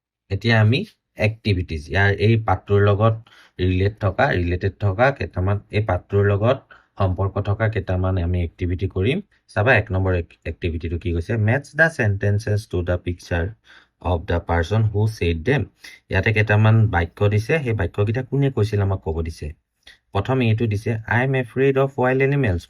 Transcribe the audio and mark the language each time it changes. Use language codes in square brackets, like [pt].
[as] এতিয়া আমি এক্টিভিটিজ, এই পাঠটোৰ লগত ৰিলেটেড থকা কেইটামান, এই পাঠটোৰ লগত সম্পৰ্ক থকা কেইটামান আমি এক্টিভিটি কৰিম। চাবা 1 নম্বৰ এক্টিভিটিটো কি কৈছে? [en] Match the sentences to the picture of the person who said them. [as] ইয়াতে কেইটামান বাক্য দিছে, সেই বাক্যকেইটা কোনে কৈছিল আমাক ক'ব দিছে। প্ৰথম এইটো দিছে, [en] I am afraid of wild animals.